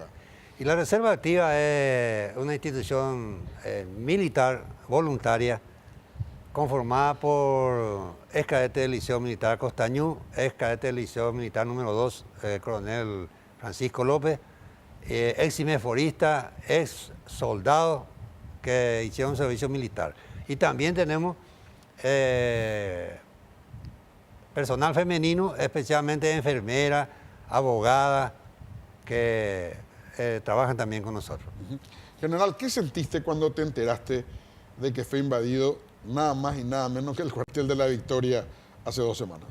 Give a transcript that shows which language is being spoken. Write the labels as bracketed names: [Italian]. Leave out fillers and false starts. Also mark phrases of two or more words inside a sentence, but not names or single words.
[Spanish] Y la Reserva Activa es una institución militar voluntaria conformada por ex cadete del Liceo Militar Costañú, ex cadete del Liceo Militar número 2, coronel Francisco López, ex cimeforista, ex soldado que hicieron servicio militar. Y también tenemos personal femenino, especialmente enfermeras, abogadas, que trabajan también con nosotros. General, ¿qué sentiste cuando te enteraste de que fue invadido nada más y nada menos que el cuartel de la Victoria hace 2 semanas?